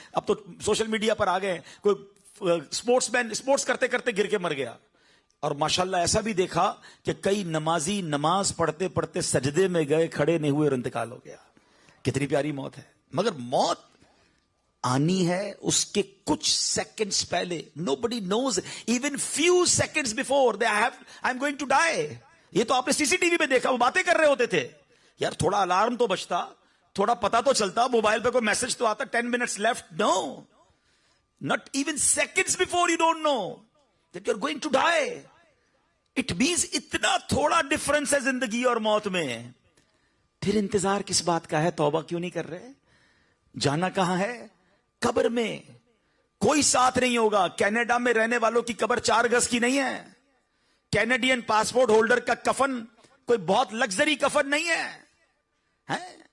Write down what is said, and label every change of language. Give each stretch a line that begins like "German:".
Urdu: اب تو social media پر آ گئے ہیں، کوئی اسپورٹس مین اسپورٹس کرتے کرتے گر کے مر گیا. اور ماشاءاللہ ایسا بھی دیکھا کہ کئی نمازی نماز پڑھتے پڑھتے سجدے میں گئے، کھڑے نہیں ہوئے اور انتقال ہو گیا. کتنی پیاری موت ہے. مگر موت آنی ہے اس کے کچھ سیکنڈز پہلے.
English: nobody knows even few seconds before I'm going to die.
Urdu: یہ تو آپ نے سی سی ٹی وی میں دیکھا، وہ باتیں کر رہے ہوتے تھے. یار تھوڑا الارم تو بجتا، تھوڑا پتا تو چلتا، موبائل پہ کوئی میسج تو آتا
English: 10 minutes left. No, not even seconds before you don't know that you're going to die. It means
Urdu: اتنا تھوڑا ڈفرنس ہے زندگی اور موت میں. پھر انتظار کس بات کا ہے؟ توبہ کیوں نہیں کر رہے؟ جانا کہاں ہے؟ قبر میں. کوئی ساتھ نہیں ہوگا. کینیڈا میں رہنے والوں کی قبر 4 گز کی نہیں ہے. کینیڈین پاسپورٹ ہولڈر کا کفن کوئی بہت لگژری کفن نہیں ہے.